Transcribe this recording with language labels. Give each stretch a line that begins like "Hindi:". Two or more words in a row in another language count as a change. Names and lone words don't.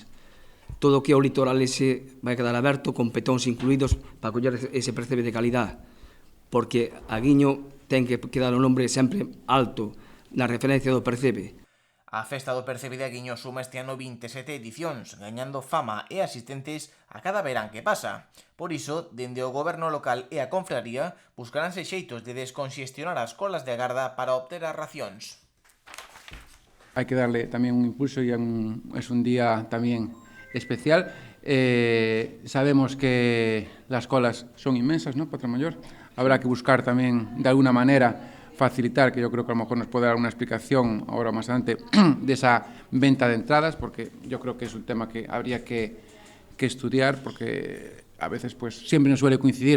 Galician: Todo o que é o litoral ese vai quedar aberto con petóns incluídos para coller ese percebe de calidad, porque Aguiño ten que quedar o nombre sempre alto na referencia do percebe. A festa do percebe de Aguiño suma este ano 27 edicións, gañando fama e asistentes a cada verán que pasa. Por iso, dende o goberno local e a confraría, buscaránse xeitos de desconxestionar as colas de agarda para obter as racións.
Spanish: Hay que darle también un impulso y es un día también especial. Sabemos que las colas son inmensas, ¿no, Patrón Mayor? Habrá que buscar también, de alguna manera, facilitar, que yo creo que a lo mejor nos puede dar una explicación ahora más adelante, de esa venta de entradas, porque yo creo que es un tema que habría que estudiar, porque a veces pues siempre nos suele coincidir.